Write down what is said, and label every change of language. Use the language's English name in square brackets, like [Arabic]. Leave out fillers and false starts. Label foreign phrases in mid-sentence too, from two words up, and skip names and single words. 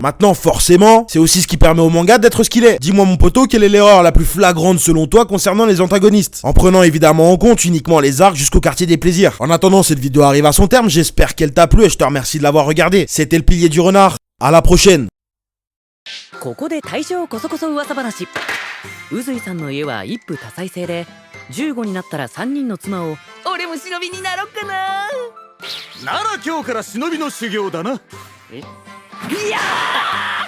[French] Maintenant, forcément, c'est aussi ce qui permet au manga d'être ce qu'il est. Dis-moi mon poteau, quelle est l'erreur la plus flagrante selon toi concernant les antagonistes? En prenant évidemment en compte uniquement les arcs jusqu'au quartier des plaisirs. En attendant, cette vidéo arrive à son terme, j'espère qu'elle t'a plu et je te remercie de l'avoir regardé. C'était le pilier du renard, à la prochaine. [Japanese] ここで大正こそこそ噂話。宇髄さんの家は一夫多妻制で、15になったら3人の妻を俺も忍びになろっかな。なら今日から忍びの修行だな。いやー